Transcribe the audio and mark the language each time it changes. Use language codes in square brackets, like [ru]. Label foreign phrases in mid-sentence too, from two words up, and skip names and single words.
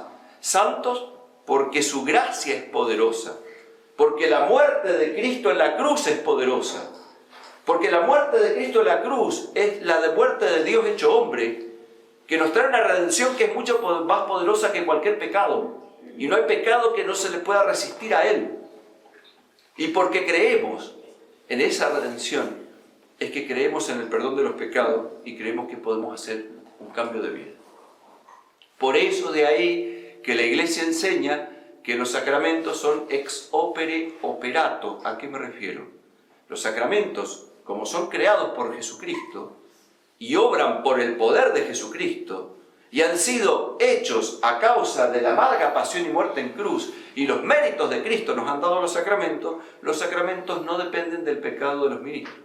[es] Santos porque su gracia es poderosa, porque la muerte de Cristo en la cruz es poderosa, porque la muerte de Cristo en la cruz es la de muerte de Dios hecho hombre, que nos trae una redención que es mucho más poderosa que cualquier pecado, y no hay pecado que no se le pueda resistir a Él. Y porque creemos en esa redención, es que creemos en el perdón de los pecados y creemos que podemos hacer un cambio de vida. Por eso de ahí que la Iglesia enseña que los sacramentos son [la] ex opere operato. [es] ¿A qué me refiero? Los sacramentos, como son creados por Jesucristo y obran por el poder de Jesucristo y han sido hechos a causa de la amarga pasión y muerte en cruz, y los méritos de Cristo nos han dado los sacramentos no dependen del pecado de los ministros.